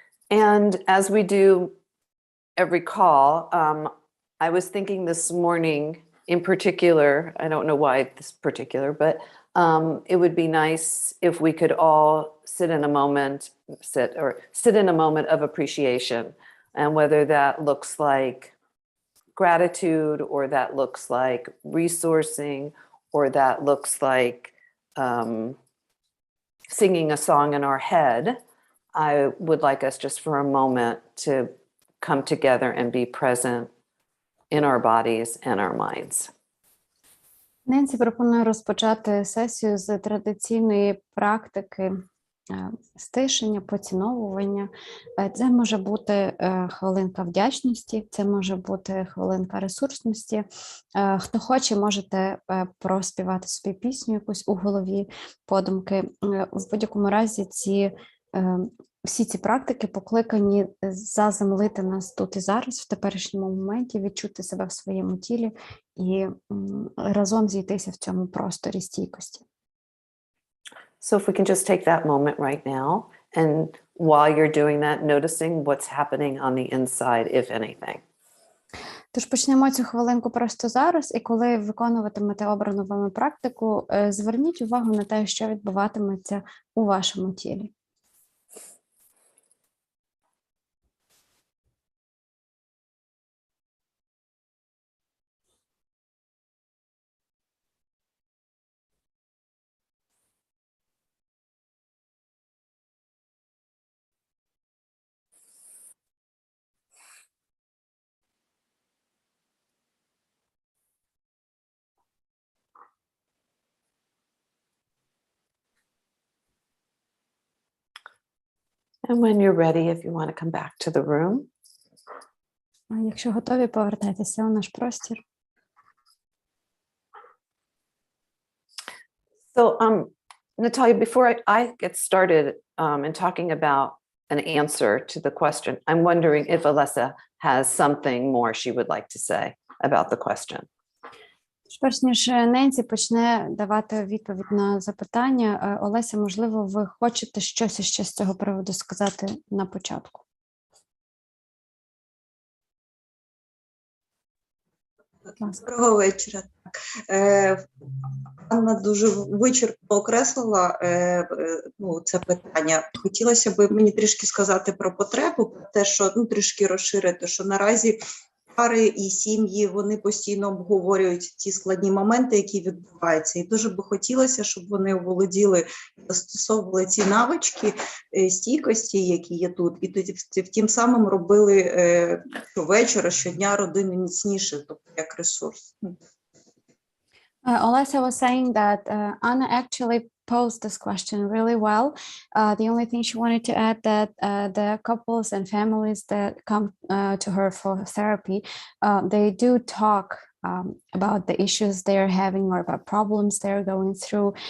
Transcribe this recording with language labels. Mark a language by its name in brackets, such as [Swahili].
[English] And as we do every call, I was thinking this morning in particular, I don't know why this particular, but it would be nice if we could all sit in a moment of appreciation, and whether that looks like gratitude, or that looks like resourcing, or that looks like singing a song in our head. I would like us just for a moment to come together and be present in our bodies and our minds. [Ukrainian] Ненсі пропонує розпочати сесію з традиційної практики стишення, поціновування. Це може бути хвилинка вдячності, це може бути хвилинка ресурсності. Хто хоче, можете проспівати собі пісню якусь у голові, подумки. В будь-якому разі всі ці практики покликані заземлити нас тут і зараз, в теперішньому моменті, відчути себе в своєму тілі і разом зійтися в цьому просторі стійкості. [English] So if we can just take that moment right now, and while you're doing that, noticing what's happening on the inside, if anything. [Ukrainian] Тож почнемо цю хвилинку просто зараз, і коли виконуватимете обрану вами практику, зверніть увагу на те, що відбуватиметься у вашому тілі. [English] And when you're ready, if you want to come back to the room. [Ukrainian] Якщо готові, повертайтеся у наш простір. [English] So, Natalia, before I get started in talking about an answer to the question, I'm wondering if Olesya has something more she would like to say about the question. [Ukrainian] Перш ніж Ненсі почне давати відповідь на запитання, Олеся, можливо, ви хочете щось іще з цього приводу сказати на початку? Доброго вечора. Анна дуже вичерпно окреслила це питання. Хотілося б мені трішки сказати про потребу, про те, що трішки розширити, що наразі пари і сім'ї, вони постійно обговорюють ті складні моменти, які відбуваються. І дуже би хотілося, щоб вони оволоділи і застосовували ці навички стійкості, які є тут, і тоді тим самим робили щовечора, щодня родину міцніше, тобто як ресурс. [English] Olesa was saying that Anna actually posed this question really well. The only thing she wanted to add that the couples and families that come to her for therapy, they do talk about the issues they're having or about problems they're going through.